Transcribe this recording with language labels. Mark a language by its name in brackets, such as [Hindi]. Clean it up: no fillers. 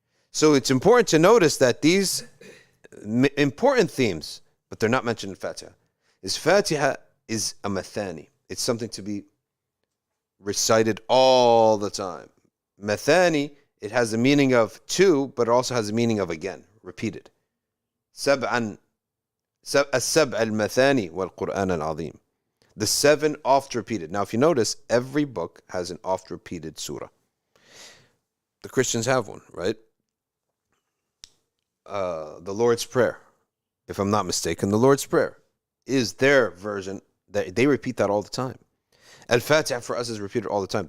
[English] So it's important to notice that these important themes, but they're not mentioned in Fatiha. Fatiha is a mathani. It's something to be recited all the time. Mathani, it has the meaning of two, but it also has the meaning of again, repeated. [Arabic] السبع المثاني والقرآن العظيم. [English] The seven oft repeated. Now if you notice, every book has an oft repeated surah. The Christians have one, right? The Lord's Prayer, if I'm not mistaken, the Lord's Prayer is their version. They repeat that all the time. Al-Fatihah for us is repeated all the time.